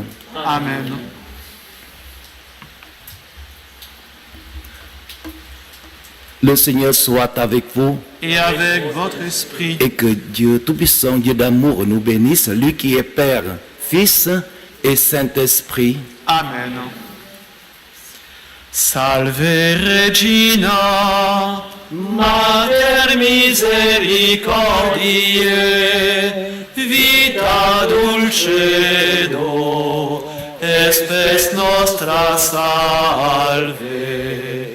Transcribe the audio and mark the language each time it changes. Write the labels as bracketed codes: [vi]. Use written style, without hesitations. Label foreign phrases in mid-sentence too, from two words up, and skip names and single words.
[fr] Amen. Le Seigneur soit avec vous. Et avec votre esprit. Et que Dieu Tout-Puissant, Dieu d'amour, nous bénisse, lui qui est Père, Fils et Saint-Esprit. Amen. [la] Salve Regina, Mater misericordiae, vita dulcedo, espes nostra salve.